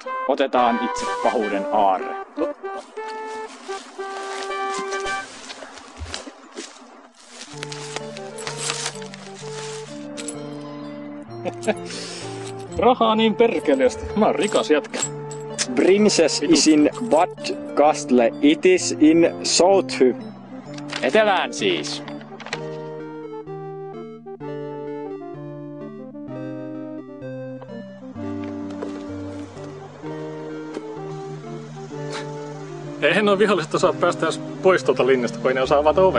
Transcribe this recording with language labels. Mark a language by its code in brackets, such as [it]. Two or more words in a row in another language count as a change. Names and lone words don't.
[fi] Otetaan itse pahuuden aarre. Rahaa niin perkeleesti. Mä oon rikas jätkä. [en] Princess is in Bad Castle. It is in Southhy. [fi] Etelään siis. Eihän nuo viholliset osaa päästä edes pois tuolta linnasta, kun ei ne osaa avata oven.